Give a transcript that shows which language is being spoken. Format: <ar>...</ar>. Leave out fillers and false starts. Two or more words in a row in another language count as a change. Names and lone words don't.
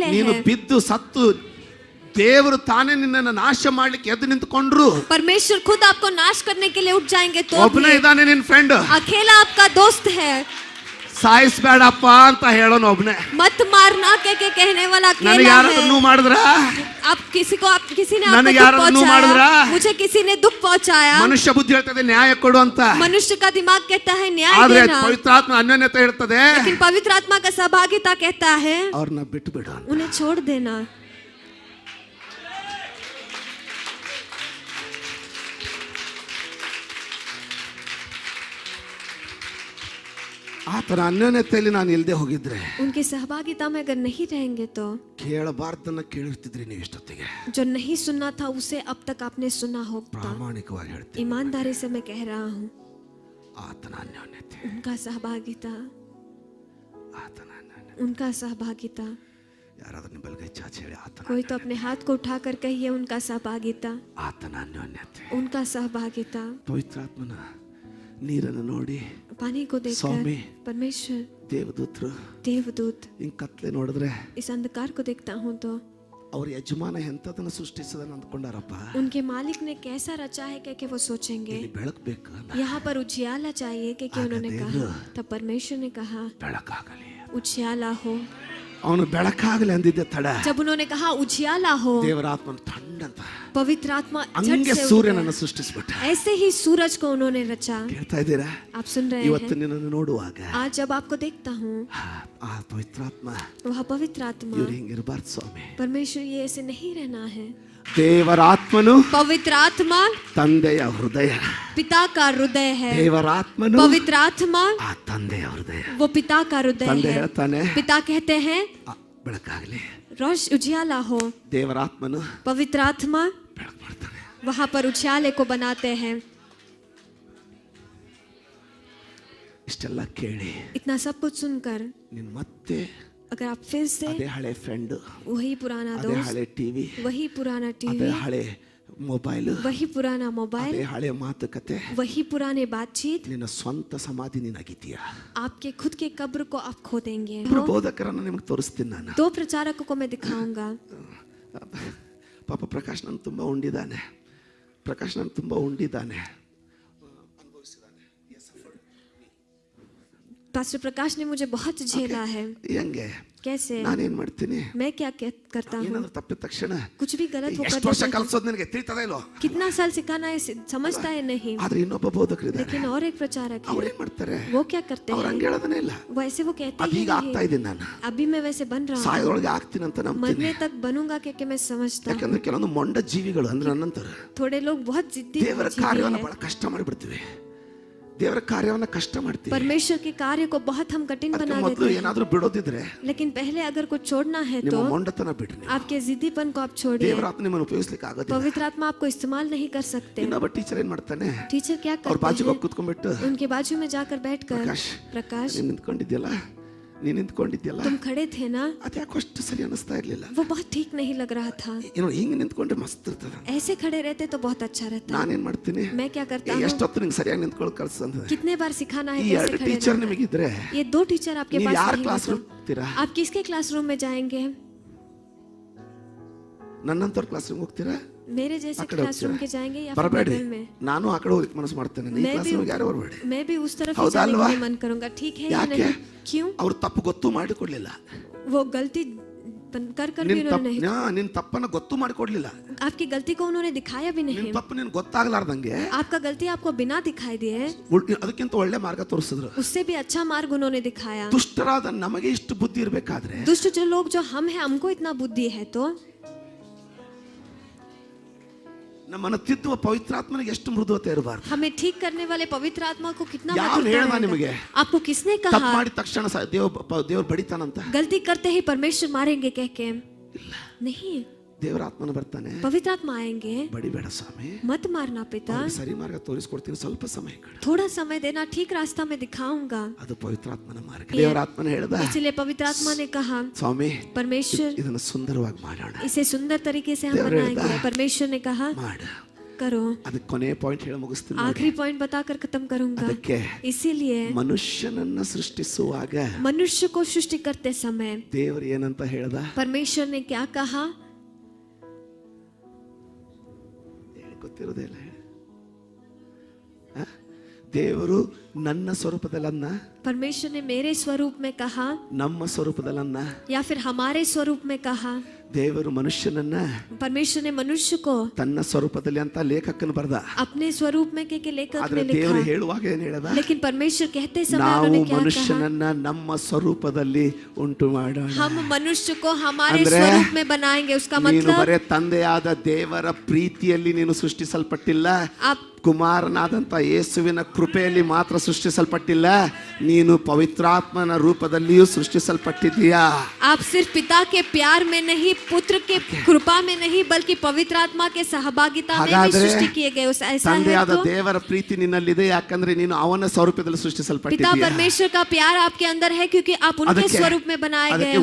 <kn>ನೀನು</kn> <hi>हैं।</hi> <kn>ಬಿದ್ದು ಸತ್ತು ದೇವರು ತಾನೇ ನಿನ್ನನ್ನು ನಾಶ ಮಾಡ್ಲಿಕ್ಕೆ ಎದ್ದು ನಿಂತ್ಕೊಂಡ್ರು</kn> <hi>परमेश्वर खुद आपको नाश करने के लिए उठ जाएंगे तो</hi> <kn>ಒಬ್ಬನೇ</kn> <hi>भी</hi> <kn>ಇದ್ದಾನೆ ನಿನ್ फ्रेंड.</kn> <hi>अकेला आपका दोस्त है।</hi> <kn>ಸಾಯಿಸ್ಬೇಡಪ್ಪ ಅಂತ ಹೇಳೋನು ಒಬ್ಬನೇ.</kn> <hi>मत मारना के कहने वाला</hi> <kn>ನನಗೆ</kn> <hi>अकेला</hi> <kn>ಯಾರಾದ್ರೂ</kn> <hi>है।</hi> <kn>ನೋವು ಮಾಡಿದ್ರ,</kn> <hi>आप किसी ने आपको</hi> <kn>ನನಗೆ</kn> <hi>दुख</hi> <kn>ಯಾರಾದ್ರೂ ಮಾಡಿದ್ರಾ?</kn> <hi>पहुंचाया, मुझे किसी ने दुख पहुंचाया।</hi> <kn>ಮನುಷ್ಯ ಬುದ್ಧಿ ಹೇಳ್ತದೆ ನ್ಯಾಯ ಕೊಡು ಅಂತ,</kn> <hi>मनुष्य का दिमाग कहता है न्याय</hi> <kn>ಆದ್ರೆ</kn> <hi>देना,</hi> <kn>ಪವಿತ್ರಾತ್ಮ ಅನ್ಯೋನ್ಯತೆ ಹೇಳ್ತದೆ</kn> <hi>लेकिन पवित्र आत्मा का सहभागिता कहता है</hi> <kn>ಅವ್ರನ್ನ ಬಿಟ್ಟು ಬಿಡು ಅಂತ.</kn> <hi>उन्हें छोड़ देना।</hi> <kn>ಆತರ ಅನ್ಯೋನ್ಯತೆಯಲ್ಲಿ ನಾನು ಇಲ್ಲದೆ ಹೋಗಿದ್ರೆ,</kn> <hi>उनकी सहभागिता में अगर नहीं रहेंगे तो</hi> <kn>ಕೇಳಬಾರ್ದನ್ನ ಕೇಳಿರ್ತಿದ್ರಿ ನೀವು ಇಷ್ಟೊತ್ತಿಗೆ.</kn> <hi>जो नहीं सुनना था उसे अब तक आपने सुना होगा।</hi> <kn>ಪ್ರಾಮಾಣಿಕವಾಗಿ ಹೇಳ್ತೀನಿ,</kn> <hi>ईमानदारी से मैं कह रहा हूँ,</hi> <kn>ಆತನ ಅನ್ಯೋನ್ಯತೆ,</kn> <hi>उनका सहभागिता,</hi> <kn>ಆತನ ಅನ್ಯೋನ್ಯತೆ.</kn> <hi>उनका सहभागिता।</hi> <kn>ಯಾರಾದ್ರೂ ನಿಮ್ಮ ಬಲಗೈ ಚಾಚಿ ಹೇಳಿ, ಆತನ</kn> <hi>कोई तो अपने हाथ को उठाकर कहिए उनका सहभागिता,</hi> <kn>ಆತನ ಅನ್ಯೋನ್ಯತೆ.</kn> <hi>उनका सहभागिता।</hi> <kn>ಪವಿತ್ರಾತ್ಮನ ನೀರನ್ನು ನೋಡಿ</kn> <hi>पानी को स्वामी। देखकर परमेश्वर,</hi> <kn>ದೇವದೂತರು</kn> <hi>देवदूत,</hi> <kn>ಹಿಂಗ್ ಕತ್ಲೆ ನೋಡಿದ್ರೆ</kn> <hi>इस अंधकार को देखता हूँ तो</hi> <kn>ಅವ್ರ ಯಜಮಾನ ಎಂತದನ್ನ ಸೃಷ್ಟಿಸದನ್ನ ಅಂದ್ಕೊಂಡಾರಪ್ಪ.</kn> <hi>उनके मालिक ने कैसा रचा है कि वो सोचेंगे</hi> <kn>ಇಲ್ಲಿ ಬೆಳಕು ಬೇಕು,</kn> <hi>यहाँ पर उजियाला चाहिए कि उन्होंने कहा, तब परमेश्वर ने कहा</hi> <kn>ಬೆಳಕಾಗಲಿ.</kn> <hi>उजियाला हो।</hi> <kn>ಅವನು ಬೆಳಕಾಗಲಿ ಅಂದಿದ್ದೆ ತಡ,</kn> <hi>जब उन्होंने कहा उजियाला हो,</hi> <kn>ದೇವರ ಆತ್ಮನ ಥಂಡಂತ</kn> <hi>पवित्र आत्मा झट</hi> <kn>ಹಂಗೆ</kn> <hi>से उठ</hi> <kn>ಸೂರ್ಯನನ್ನು</kn> <hi>गया।</hi> <kn>ಸೃಷ್ಟಿಸ್ಬಿಟ್ಟ.</kn> <hi>ऐसे ही सूरज को उन्होंने रचा।</hi> <kn>ಕೇಳ್ತಾ ಇದ್ದೀರಾ?</kn> <hi>आप सुन रहे</hi> <kn>ಇವತ್ತು</kn> <hi>हैं?</hi> <kn>ನಿನ್ನನ್ನು ನೋಡುವಾಗ</kn> <hi>आज जब आपको देखता हूँ,</hi> <kn>ಆ ಪವಿತ್ರಾತ್ಮ</kn> <hi>वह पवित्र आत्मा,</hi> <kn>ಇವ್ರು ಹಿಂಗಿರಬಾರ್ದು ಸ್ವಾಮಿ.</kn> <hi>परमेश्वर ये ऐसे नहीं रहना है।</hi> <kn>ದೇವರ ಆತ್ಮನು</kn> <hi>पवित्र आत्मा</hi> <kn>ತಂದೆಯ ಹೃದಯ,</kn> <hi>पिता का हृदय है।</hi> <kn>ದೇವರ ಆತ್ಮನು</kn> <hi>पवित्र आत्मा</hi> <kn>ಆ ತಂದೆಯ ಹೃದಯ.</kn> <hi>वो पिता का हृदय</hi> <kn>ತಂದೆ</kn> <hi>है।</hi> <kn>ಹೇಳ್ತಾನೆ,</kn> <hi>पिता कहते हैं</hi> <kn>ಬೆಳಕಾಗಲಿ.</kn> <hi>रोश उजियाला हो।</hi> <kn>ದೇವರ ಆತ್ಮನು</kn> <hi>पवित्र आत्मा</hi> <kn>ಬೆಳಕು ಮಾಡ್ತಾನೆ.</kn> <hi>वहां पर उजियाले को बनाते हैं।</hi> <kn>ಇಷ್ಟೆಲ್ಲ ಕೇಳಿ</kn> <hi>इतना सब कुछ सुनकर</hi> <kn>ನೀನ್ ಮತ್ತೆ</kn> <hi>अगर आप फिर से</hi> <kn>ಅದೇ ಹಳೆ ಫ್ರೆಂಡ್,</kn> <hi>वही पुराना</hi> <kn>ಅದೇ</kn> <hi>दोस्त,</hi> <kn>ಹಳೆ ಟಿವಿ,</kn> <hi>वही पुराना</hi> <kn>ಅದೇ</kn> <hi>टीवी,</hi> <kn>ಹಳೆ ಮೊಬೈಲ್,</kn> <hi>वही पुराना मोबाइल,</hi> <kn>ಅದೇ ಹಳೆ ಮಾತುಕತೆ,</kn> <hi>वही पुराने बातचीत,</hi> <kn>ನಿನ್ನ ಸ್ವಂತ ಸಮಾಧಿ ನೀನ್ ಅಗಿತೀಯ.</kn> <hi>आपके खुद के कब्र को आप खो देंगे।</hi> <kn>ಇಬ್ರು ಬೋಧಕರನ್ನ ನಿಮಗೆ ತೋರಿಸ್ತೀನಿ ನಾನು.</kn> <hi>दो प्रचारकों को मैं दिखाऊंगा।</hi> <kn>ಪಾಪ ಪ್ರಕಾಶ್ ನನ್ನ ತುಂಬಾ ಉಂಡಿದ್ದಾನೆ, ಪ್ರಕಾಶ್ ನನ್ನ ತುಂಬಾ ಉಂಡಿದ್ದಾನೆ.</kn> <hi>पास्टर प्रकाश ने मुझे बहुत झेला है।</hi> <kn>ಹೆಂಗೆ</kn> <hi>कैसे?</hi> <kn>ನಾನೇನ್ ಮಾಡ್ತೀನಿ,</kn> <hi>मैं क्या करता हूँ,</hi> <kn>ಏನಾದ್ರೂ ತಪ್ಪಿದ ತಕ್ಷಣ</kn> <hi>कुछ भी गलत वो कर</hi> <kn>ಎಷ್ಟು ವರ್ಷ</kn> <hi>देता हूँ।</hi> <kn>ಕಲ್ಸೋದು ನಿನಗೆ ತಿಳಿತದ ಇಲ್ಲೋ?</kn> <hi>कितना साल सिखाना है समझता है नहीं।</hi> <kn>ಆದ್ರೆ ಇನ್ನೊಬ್ಬ ಬೋಧಕರಿದ್ದಾರೆ,</kn> <hi>लेकिन और एक प्रचारक</hi> <kn>ಅವ್ರು</kn> <hi>है,</hi> <kn>ಏನ್ ಮಾಡ್ತಾರೆ,</kn> <hi>वो क्या करते</hi> <kn>ಅವ್ರು</kn> <hi>हैं,</hi> <kn>ಹಂಗೆ ಹೇಳೋದನ್ನೇ ಇಲ್ಲ.</kn> <hi>वैसे वो कहते</hi> <kn>ಅದು</kn> <hi>ही</hi> <kn>ಈಗ ಆಗ್ತಾ</kn> <hi>नहीं।</hi> <kn>ಇದ್ದೀನಿ ನಾನು,</kn> <hi>अभी मैं वैसे बन रहा हूँ,</hi> <kn>ಸಾಯೋದೊಳಗೆ ಆಗ್ತೀನಿ ಅಂತ ನಂಬ್ತೀನಿ.</kn> <hi>मरने तक बनूंगा क्योंकि मैं समझता हूँ।</hi> <kn>ಯಾಕಂದ್ರೆ ಕೆಲವೊಂದು ಮೊಂಡ ಜೀವಿಗಳು ಅಂದ್ರೆ ನನ್ನಂತರ</kn> <hi>थोड़े लोग बहुत जिद्दी</hi> <kn>ದೇವರ</kn> <hi>जीवी</hi> <kn>ಕಾರ್ಯವನ್ನ</kn> <hi>हैं।</hi> <kn>ಬಹಳ ಕಷ್ಟ ಮಾಡಿಬಿಡ್ತೀವಿ. ದೇವರ ಕಾರ್ಯವನ್ನ ಕಷ್ಟ ಮಾಡ್ತೀವಿ.</kn> <hi>परमेश्वर के कार्य को बहुत हम कठिन</hi> <kn>ಅದಕ್ಕೆ</kn> <hi>बना</hi> <kn>ಮೊದಲು</kn> <hi>देते हैं।</hi> <kn>ಏನಾದ್ರೂ ಬಿಡೋದಿದ್ರೆ</kn> <hi>लेकिन पहले अगर कुछ छोड़ना है</hi> <kn>ನಿಮ್ಮ</kn> <hi>तो</hi> <kn>ಮೊಂಡತನ ಬಿಡ್ರಿ ನೀವು.</kn> <hi>आपके जिद्दीपन को आप छोड़िए।</hi> <kn>ದೇವರ ಆತ್ಮ ನಿಮ್ಮನ್ನು ಉಪಯೋಗಿಸ್ಲಿಕ್ಕೆ ಆಗೋದಿಲ್ಲ.</kn> <hi>पवित्र आत्मा आपको इस्तेमाल नहीं कर सकते।</hi> <kn>ಇನ್ನೊಬ್ಬ ಟೀಚರ್ ಏನ್ ಮಾಡ್ತಾನೆ,</kn> <hi>टीचर क्या</hi> <kn>ಅವ್ರ</kn> <hi>करते</hi> <kn>ಬಾಜುಗೆ ಹೋಗಿ</kn> <hi>हैं,</hi> <kn>ಕೂತ್ಕೊಂಡ್ಬಿಟ್ಟು,</kn> <hi>उनके बाजू में जाकर बैठकर, प्रकाश</hi> <kn>ನೀನ್ ನಿಂತ್ಕೊಂಡಿದ್ಯಲ್ಲ, ನೀನ್ ನಿಂತ್ಕೊಂಡಿದ್ಯಲ್ಲ,</kn> <hi>तुम खड़े थे ना,</hi> <kn>ಅದ್ಯಾಕೋ ಅಷ್ಟು ಸರಿ ಅನಿಸ್ತಾ ಇರ್ಲಿಲ್ಲ.</kn> <hi>वो बहुत ठीक नहीं लग रहा था।</hi> <kn>ಏನೋ ಹಿಂಗ್ ನಿಂತ್ಕೊಂಡ್ರೆ ಮಸ್ತ್ ಇರ್ತದ.</kn> <hi>ऐसे खड़े रहते तो बहुत अच्छा रहता।</hi> <kn>ನಾನೇನ್ ಮಾಡ್ತೀನಿ,</kn> <hi>मैं क्या करता हूँ,</hi> <kn>ಎಷ್ಟೊತ್ತು ನಿಂಗೆ ಸರಿಯಾಗಿ ನಿಂತ್ಕೊಳ್ಳೋ ಕಲ್ಸಂದ್ರೆ,</kn> <hi>कितने बार सिखाना है</hi> <kn>ಈ</kn> <hi>कैसे</hi> <kn>ಎರಡು</kn> <hi>खड़े</hi> <kn>ಟೀಚರ್</kn> <hi>रहना है।</hi> <kn>ನಿಮಗಿದ್ರೆ</kn> <hi>ये दो टीचर आपके</hi> <kn>ನೀವು</kn> <hi>पास</hi> <kn>ಯಾರ</kn> <hi>नहीं</hi> <kn>ಕ್ಲಾಸ್</kn> <hi>हो</hi> <kn>ರೂಮ್</kn> <hi>तो</hi> <kn>ಹೋಗ್ತೀರಾ?</kn> <hi>आप किसके क्लासरूम में जाएंगे?</hi> <kn>ನನ್ನಂತವ್ರ</kn> <en>class room</en> <kn>ಹೋಗ್ತೀರಾ?</kn> <hi>मेरे जैसे</hi> <kn>ಆ ಕಡೆ</kn> <hi>क्लासरूम</hi> <kn>ಹೋಗ್ತೀರಾ?</kn> <hi>के जाएंगे या फिर</hi> <kn>ಬರಬೇಡಿ,</kn> <hi>बगल में?</hi> <kn>ನಾನು ಆ ಕಡೆ ಹೋಗ್ಲಿಕ್ಕೆ ಮನಸ್ಸು ಮಾಡ್ತೇನೆ. ಈ</kn> <hi>मैं</hi> <kn>ಕ್ಲಾಸ್</kn> <hi>भी</hi> <kn>ರೂಮ್ ಯಾರು ಬರಬೇಡಿ.</kn> <hi>मैं भी उस तरफ ही</hi> <kn>ಹೌದಾ</kn> <hi>जाने</hi> <kn>ಅಲ್ವಾ?</kn> <hi>के लिए मन करूंगा, ठीक है या</hi> <kn>ಯಾಕೆ?</kn> <hi>नहीं? क्यों?</hi> <kn>ಅವ್ರು ತಪ್ಪು ಗೊತ್ತು ಮಾಡಿಕೊಳ್ಳಿಲ್ಲ.</kn> <hi>वो गलती कर कर भी उन्होंने नहीं,</hi> <kn>ನಿನ್ ತಪ್ಪನ್ನ ಗೊತ್ತು ಮಾಡಿಕೊಡ್ಲಿಲ್ಲ.</kn> <hi>आपकी गलती को उन्होंने दिखाया भी नहीं,</hi> <kn>ನಿನ್ ತಪ್ಪು ನಿನ್ ಗೊತ್ತಾಗ್ಲಾರ್ದಂಗೆ</kn> <hi>आपका गलती आपको बिना दिखाई दिए</hi> <kn>ಅದಕ್ಕಿಂತ ಒಳ್ಳೆ ಮಾರ್ಗ ತೋರಿಸಿದ್ರು.</kn> <hi>उससे भी अच्छा मार्ग उन्होंने दिखाया.</hi> <kn>ದುಷ್ಟರಾದ ನಮಗೆ ಇಷ್ಟು ಬುದ್ಧಿ ಇರಬೇಕಾದ್ರೆ,</kn> <hi>दुष्ट जो लोग जो हम हैं, हमको इतना बुद्धि है तो</hi> <kn>ನಮ್ಮನ್ನ ತಿದ್ದುವ ಪವಿತ್ರಾತ್ಮನಿಗೆ ಎಷ್ಟು ಮೃದುವತೆ ಇರಬಾರ್ದು.</kn> <hi>हमें ठीक करने वाले पवित्र आत्मा को कितना</hi> <kn>ಯಾರು ಹೇಳ್ದ ನಿಮಗೆ?</kn> <hi>आपको किसने</hi> <kn>ತಪ್ಪು</kn> <hi>कहा?</hi> <kn>ಮಾಡಿದ ತಕ್ಷಣ ದೇವ್ರು ಬಡಿತಾನಂತ?</kn> <hi>गलती करते ही परमेश्वर मारेंगे कह के नहीं,</hi> <kn>ದೇವರ ಆತ್ಮನ ಬರ್ತಾನೆ,</kn> <hi>पवित्र आत्मा आएंगे,</hi> <kn>ಬಡಿಬೇಡ ಸ್ವಾಮಿ,</kn> <hi>मत मारना पिता,</hi> <kn>ಸರಿ ಮಾರ್ಗ ತೋರಿಸ್ಕೊಡ್ತೀನಿ, ಸ್ವಲ್ಪ ಸಮಯ ಕೊಡು,</kn> <hi>थोड़ा समय देना, ठीक रास्ता में दिखाऊंगा.</hi> <kn>ಅದು ಪವಿತ್ರಾತ್ಮನ ಮಾರ್ಗ. ದೇವರ ಆತ್ಮನ ಹೇಳ್ದ,</kn> <hi>इसलिए पवित्र आत्मा ने कहा,</hi> <kn>ಸ್ವಾಮಿ</kn> <hi>परमेश्वर</hi> <kn>ಇದನ್ನ ಸುಂದರವಾಗಿ ಮಾಡೋಣ,</kn> <hi>इसे सुंदर तरीके से हम बनाएंगे. परमेश्वर ने कहा</hi> <kn>ಮಾಡು.</kn> <hi>करो.</hi> <kn>ಅದಕ್ಕೆ ಕೊನೆ ಪಾಯಿಂಟ್ ಹೇಳಿ ಮುಗಿಸ್ತೀನಿ.</kn> <hi>आखिरी पॉइंट बताकर खत्म करूंगा.</hi> <kn>ಅದಕ್ಕೆ</kn> <hi>इसीलिए</hi> <kn>ಮನುಷ್ಯನನ್ನ ಸೃಷ್ಟಿಸುವಾಗ</kn> <hi>मनुष्य को सृष्टि करते समय</hi> <kn>ದೇವರು ಏನಂತ ಹೇಳ್ದ?</kn> <hi>परमेश्वर ने क्या कहा?</hi> <kn>ಗೊತ್ತಿರೋದೇ ಇಲ್ಲ. ದೇವರು ನನ್ನ ಸ್ವರೂಪದಲ್ಲನ್ನ,</kn> <hi>परमेश्वर ने मेरे स्वरूप में कहा,</hi> <kn>ನಮ್ಮ ಸ್ವರೂಪದಲ್ಲನ್ನ,</kn> <hi>या फिर हमारे स्वरूप में कहा.</hi> <kn>ದೇವರು ಮನುಷ್ಯನನ್ನ</kn> <hi>परमेश्वर ने मनुष्य को</hi> <kn>ತನ್ನ ಸ್ವರೂಪದಲ್ಲಿ ಅಂತ ಲೇಖಕನ ಬರ್ದ.</kn> <hi>अपने स्वरूप में के लेखक</hi> <kn>ಆದ್ರೆ</kn> <hi>ने</hi> <kn>ದೇವರು</kn> <hi>लिखा,</hi> <kn>ಹೇಳುವಾಗ ಏನ್ ಹೇಳ್ದ?</kn> <hi>लेकिन परमेश्वर कहते समय</hi> <kn>ನಾವು</kn> <hi>उन्होंने क्या कहा?</hi> <kn>ಮನುಷ್ಯನನ್ನ ನಮ್ಮ ಸ್ವರೂಪದಲ್ಲಿ ಉಂಟು ಮಾಡೋಣ.</kn> <hi>हम मनुष्य को हमारे</hi> <kn>ಅಂದ್ರೆ</kn> <hi>स्वरूप में बनाएंगे. उसका</hi> <kn>ನೀನು</kn> <hi>मतलब</hi> <kn>ಬರೇ ತಂದೆಯಾದ ದೇವರ ಪ್ರೀತಿಯಲ್ಲಿ ನೀನು ಸೃಷ್ಟಿಸಲ್ಪಟ್ಟಿಲ್ಲ,</kn> <hi>आप</hi> <kn>ಕುಮಾರನಾದಂತ ಯೇಸುವಿನ ಕೃಪೆಯಲ್ಲಿ ಮಾತ್ರ ಸೃಷ್ಟಿಸಲ್ಪಟ್ಟಿಲ್ಲ, ನೀನು ಪವಿತ್ರಾತ್ಮನ ರೂಪದಲ್ಲಿಯೂ ಸೃಷ್ಟಿಸಲ್ಪಟ್ಟಿದ್ದೀಯಾ.</kn> <hi>आप सिर्फ पिता के प्यार में नहीं, पुत्र के कृपा में नहीं, बल्कि पवित्र आत्मा के सहभागिता में भी</hi> <kn>ಹಾಗಾದ್ರೆ</kn> <hi>सृष्टि किए गए. ऐसा है</hi> <kn>ತಂದೆಯಾದ</kn> <hi>तो</hi> <kn>ದೇವರ ಪ್ರೀತಿ ನಿನ್ನಲ್ಲಿದೆ, ಯಾಕಂದ್ರೆ ನೀನು ಅವನ ಸ್ವರೂಪದಲ್ಲಿ</kn> <hi>पिता</hi> <kn>ಸೃಷ್ಟಿಸಲ್ಪಟ್ಟಿದ್ದೀಯಾ.</kn> <hi>परमेश्वर का प्यार आपके अंदर है क्योंकि आप उनके</hi> <kn>ಅದಕ್ಕೆ</kn> <hi>स्वरूप में बनाए गए</hi> <kn>ಅದಕ್ಕೆ</kn>